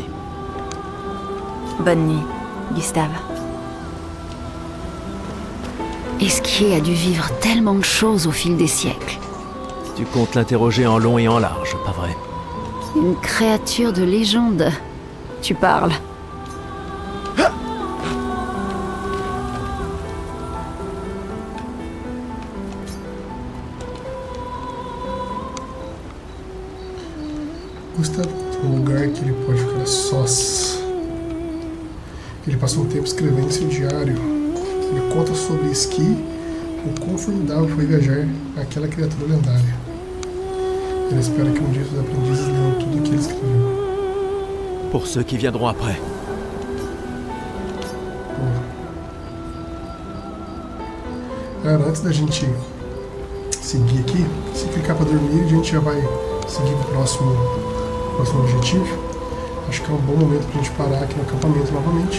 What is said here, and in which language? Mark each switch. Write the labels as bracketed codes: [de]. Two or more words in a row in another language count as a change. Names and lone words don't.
[fr] Bonne nuit, Gustave. Esquier a dû vivre tellement de choses au fil des siècles. Tu comptes l'interroger en long et en large, pas vrai? Une créature de légende. Tu parles. [pt] Gustavo tem um lugar que ele pode ficar sós. Ele passou um tempo escrevendo em seu diário. Ele conta sobre esqui, o quão formidável foi viajar aquela criatura lendária. Ele espera que um dia os aprendizes leiam tudo o que ele escreveu. [fr] Pour ceux qui viendront après. [pt] Cara, antes da gente seguir aqui, se clicar para dormir, a gente já vai seguir o próximo objetivo. Acho que é um bom momento para a gente parar aqui no acampamento novamente.